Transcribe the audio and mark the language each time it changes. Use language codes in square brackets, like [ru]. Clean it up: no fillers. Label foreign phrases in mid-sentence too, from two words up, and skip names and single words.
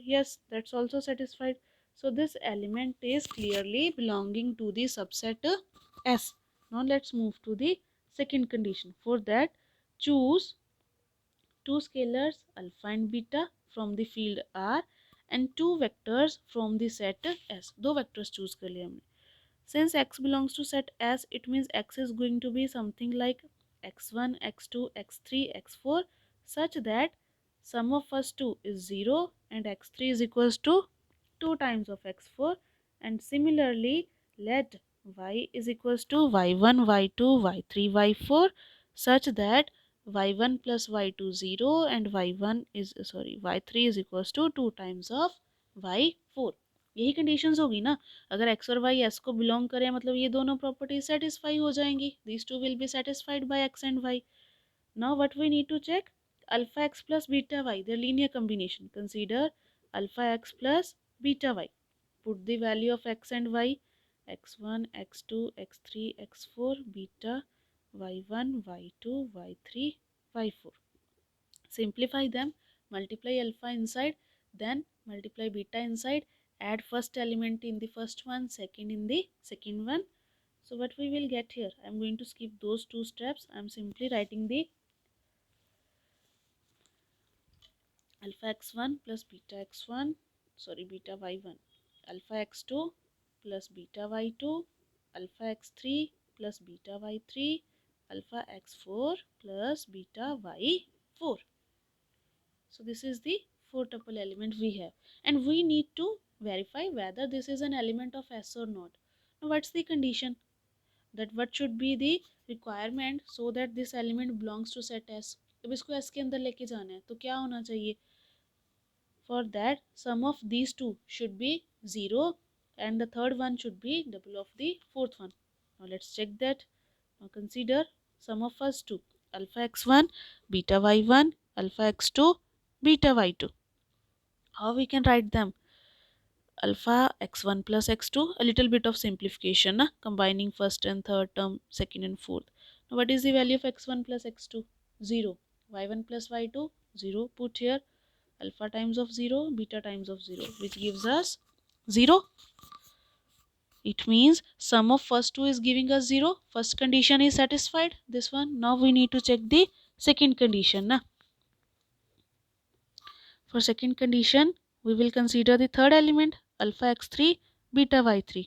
[en] Yes, that's also satisfied. So this element is clearly belonging to the subset S. Now let's move to the second condition. For that, choose two scalars alpha and beta from the field R and two vectors from the set S. [hi] दो [en] vectors choose [hi] कर लिए हमने. [en] Since x belongs to set S, it means x is going to be something like x1, x2, x3, x4, such that sum of first two is 0 and x3 is equals to 2 times of x4, and similarly let y is equals to y1, y2, y3, y4, such that y1 plus y2 0 and y3 is equals to 2 times of y4. [hi] यही कंडीशंस होगी ना. अगर x और y s को बिलोंग करें मतलब ये दोनों [en] property satisfy [hi] हो जाएंगी. [en] these two will be satisfied by x and y. now what we need to check alpha x plus beta y, their linear combination. Consider alpha x plus beta y. Put the value of x and y, x1, x2, x3, x4, beta y1, y2, y3, y4. Simplify them, multiply alpha inside, then multiply beta inside, add first element in the first one, second in the second one. So what we will get here, I am going to skip those two steps. I am simply writing the alpha x1 plus beta x1, beta y1, alpha x2 plus beta y2, alpha x3 plus beta y3, alpha x4 plus beta y4. So this is the four tuple element we have, and we need to verify whether this is an element of S or not. Now what's the condition? That what should be the requirement so that this element belongs to set S. [hi] अब इसको S के अंदर लेके जाना है तो क्या होना चाहिए? [en] For that, sum of these two should be 0 and the third one should be double of the fourth one. Now let's check that. Now consider sum of first two, alpha x1 beta y1, alpha x2 beta y2. How we can write them? Alpha x1 plus x2, a little bit of simplification, combining first and third term, second and fourth. Now what is the value of x1 plus x2? 0. y1 plus y2, 0. Put here alpha times of 0, beta times of 0, which gives us 0. It means sum of first two is giving us 0. First condition is satisfied, this one. Now we need to check the second condition. For second condition, we will consider the third element, alpha x3 beta y3.